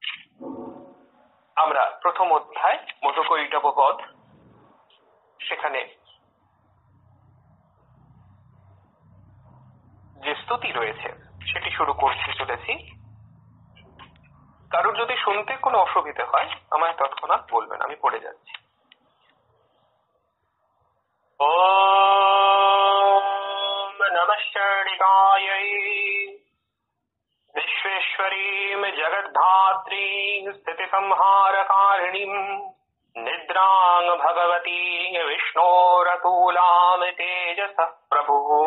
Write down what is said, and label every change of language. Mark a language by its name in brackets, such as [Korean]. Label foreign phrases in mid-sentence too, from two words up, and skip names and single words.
[Bangla] আমরা প্রথম অধ্যায় মধুকৈটববধ, সেখানে যে স্তুতি রয়েছে সেটি শুরু করতে চলেছি। কারোর যদি শুনতে কোনো অসুবিধা হয় আমায় তৎক্ষণাৎ বলবেন, আমি পড়ে যাচ্ছি। [Sanskrit] ওম নমঃ চণ্ডিকাयै विश्वेश्वरीं जगद्धात्रीं स्थितिसंहारकारिणीं निद्रां भगवतीं विष्णोरतुलां तेजसः प्रभुः।